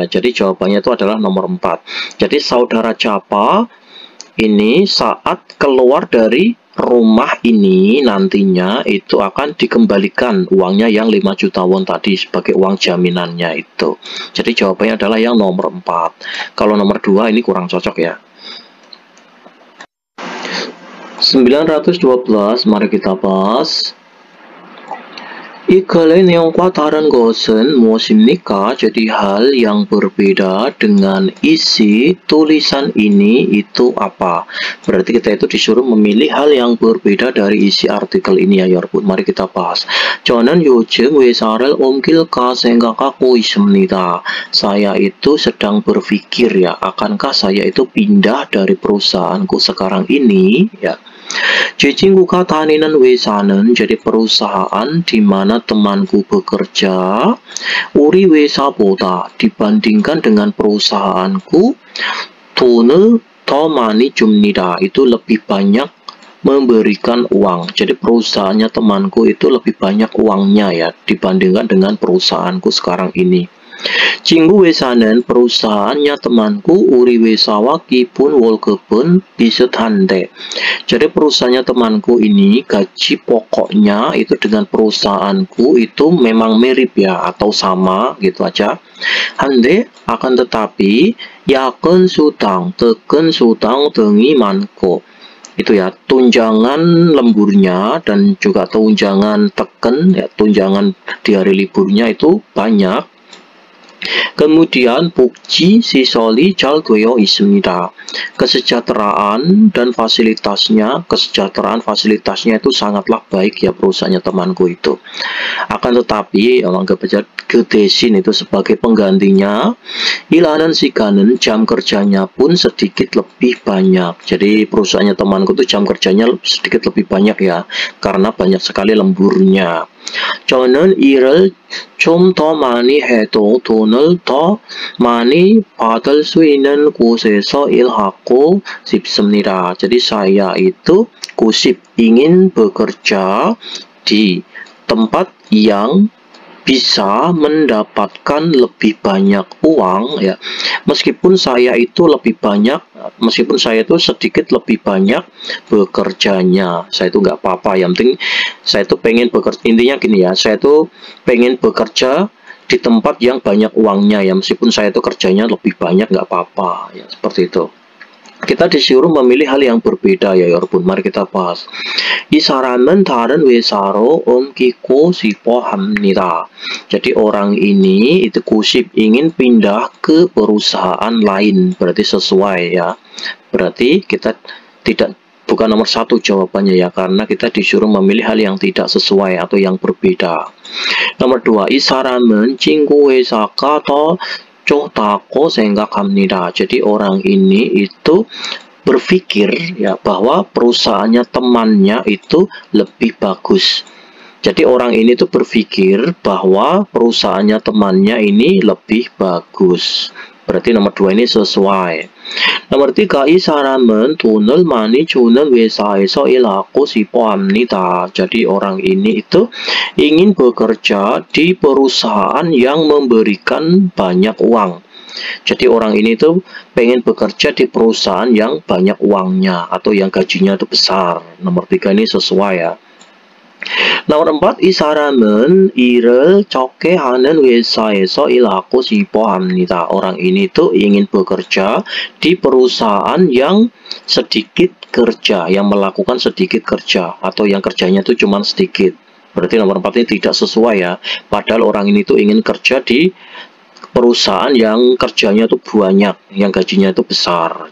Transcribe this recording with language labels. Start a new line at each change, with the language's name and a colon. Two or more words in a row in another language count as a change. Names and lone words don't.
Indonesian: Jadi jawabannya itu adalah nomor 4. Jadi saudara Japa ini saat keluar dari rumah ini nantinya itu akan dikembalikan uangnya yang 5 juta won tadi sebagai uang jaminannya itu. Jadi jawabannya adalah yang nomor 4. Kalau nomor 2 ini kurang cocok, ya. 912, mari kita bahas.
Korean: 이글의 내용과 다른 것은 무엇입니까?
Indonesian: Jadi hal yang berbeda dengan isi tulisan ini itu apa? Berarti kita itu disuruh memilih hal yang berbeda dari isi artikel ini ya 여러분. Mari kita bahas.
Korean: 저는 요즘 회사를 옮길까 생각하고 있습니다.
Indonesian: Saya itu sedang berpikir ya, akankah saya itu pindah dari perusahaanku sekarang ini ya.
Korean: 제 친구가 다니는 회사는
Indonesian: jadi perusahaan di mana temanku bekerja.
Korean: 우리 회사보다
Indonesian: dibandingkan dengan perusahaanku
Korean: 돈을 더 많이 줍니다.
Indonesian: Itu lebih banyak memberikan uang. Jadi perusahaannya temanku itu lebih banyak uangnya ya dibandingkan dengan perusahaanku sekarang ini.
Korean: 친구 회사는
Indonesian: perusahaannya temanku
Korean: 우리 회사와 기본 월급은 비슷한데.
Indonesian: Jadi perusahaannya temanku ini gaji pokoknya itu dengan perusahaanku itu memang mirip ya atau sama gitu aja.
Korean: 한데
Indonesian: akan tetapi
Korean: 야근 수당, 퇴근 수당 등이 많고.
Indonesian: Itu ya tunjangan lemburnya dan juga tunjangan teken ya tunjangan di hari liburnya itu banyak.
Korean: Kemudian 복지 시설이 잘 되어 있습니다.
Indonesian: Kesejahteraan dan kesejahteraan fasilitasnya itu sangatlah baik ya perusahaannya temanku itu. Akan tetapi anggap aja
Korean: 그 대신
Indonesian: itu sebagai penggantinya
Korean: 일하는 시간은
Indonesian: jam kerjanya pun sedikit lebih banyak. Jadi perusahaannya temanku itu jam kerjanya sedikit lebih banyak ya karena banyak sekali lemburnya.
Korean: 저는 일을 좀 더 많이 해도 돈을 더 많이 받을 수 있는 곳에서 일하고 싶습니다.
Indonesian: Jadi saya itu kusip ingin bekerja di tempat yang bisa mendapatkan lebih banyak uang ya. Meskipun saya itu sedikit lebih banyak bekerjanya, saya itu nggak apa-apa. Yang penting saya itu pengen bekerja, intinya gini ya, saya itu pengen bekerja di tempat yang banyak uangnya ya, meskipun saya itu kerjanya lebih banyak nggak apa-apa ya, seperti itu. Kita disuruh memilih hal yang berbeda ya 여러분. Mari kita bahas.
Korean: 이 사람은 다른 회사로 옮기고 싶어 합니다.
Indonesian: Jadi orang ini itu kusip ingin pindah ke perusahaan lain. Berarti sesuai ya. Berarti kita bukan nomor satu jawabannya ya, karena kita disuruh memilih hal yang tidak sesuai atau yang berbeda. Nomor dua,
Korean: 이 사람은 친구 회사가 더 좋다고 생각합니다.
Indonesian: Jadi orang ini itu berpikir ya bahwa perusahaannya temannya itu lebih bagus. Jadi orang ini tuh berpikir bahwa perusahaannya temannya ini lebih bagus. Berarti nomor dua ini sesuai. Nomor tiga,
Korean: 이 사람은 돈을 많이 주는 회사에서 일하고 싶어 합니다.
Indonesian: Jadi orang ini itu ingin bekerja di perusahaan yang memberikan banyak uang. Jadi orang ini tuh pengen bekerja di perusahaan yang banyak uangnya atau yang gajinya itu besar. Nomor tiga ini sesuai ya. Nomor 4,
Korean: 이 사람은 일을 적게 하는 회사에서 일하고 싶어 합니다.
Indonesian: Orang ini tuh ingin bekerja di perusahaan yang sedikit kerja, yang melakukan sedikit kerja atau yang kerjanya tuh cuma sedikit. Berarti nomor 4 ini tidak sesuai ya. Padahal orang ini tuh ingin kerja di perusahaan yang kerjanya itu banyak, yang gajinya itu besar.